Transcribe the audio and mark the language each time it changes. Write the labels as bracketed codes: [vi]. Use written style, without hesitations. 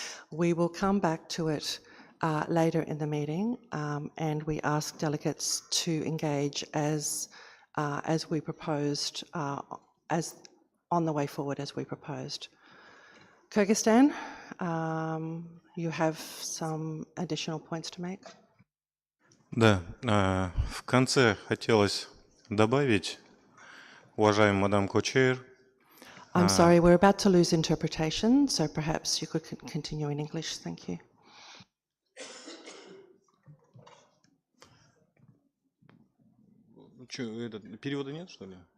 [en] We will come back to it later in the meeting, and we ask delegates to engage as we proposed, as on the way forward as we proposed. Kyrgyzstan, you have some additional points to make? [ru] Да, в конце хотелось добавить, уважаемый мадам Co-Chair. [en] I'm sorry, we're about to lose interpretation, so perhaps you could continue in English. Thank you. [ru] Перевода нет, что ли?